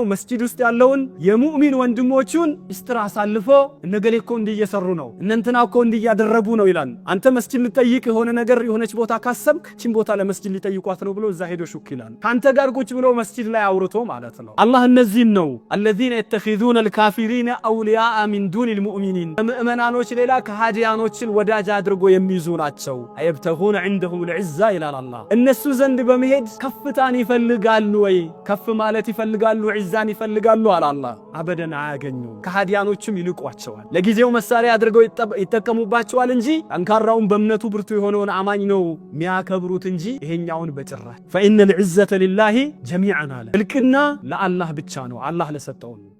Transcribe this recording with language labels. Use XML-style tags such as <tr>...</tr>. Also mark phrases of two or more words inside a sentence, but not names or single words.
<am>መስጂድ ውስጥ ያለውን የሙእሚን ወንድሞቹን ኢስትራ አሳልፎ እነገሌ እኮ እንዲየሰሩ ነው እነንትና እኮ እንዲያደረጉ ነው ይላል። አንተ መስጂድ ልጠይቅ የሆነ ነገር የሆነች ቦታ ካሰብክ ቺን ቦታ ለመስጂድ ሊጠይቋት ነው ብሎ እዛ ሄዶ ሹክ ይላል። ካንተ ጋር ቁጭ ብሎ መስጂድ ላይ አውርቶ ማለት ነው። አላህ እነዚህን ነው الذين</am> <ar>يتخذون الكافرين أولياء من دون المؤمنين</ar> <am>ምእመናኖች ሌላ ከሃዲያኖችን ወዳጅ አድርጎ የሚይዙ ናቸው።</am> <ar>أيبتغون عندهم</ar> <am>العزة ይላል አላህ። እነሱ ዘንድ በመሄድ ከፍታን ይፈልጋሉ ወይ ከፍ ማለት ይፈልጋሉ ዒዛን ይፈልጋሉ አለ አላህ። አበደን አያገኙ። ከሃዲያኖችም ይልቋቸዋል። ለጊዜው መሳሪያ አድርገው ይተከሙባቸዋል እንጂ አንካራውን በእምነቱ ብርቱ የሆነውን አማኝ ነው የሚያከብሩት እንጂ ይሄኛውን በጭራሽ።</am> <ar>فإن العزة لله جميعا</ar> <am>አለ። እልቅና ለአላህ ብቻ ነው አላህ ለሰጠው።</am>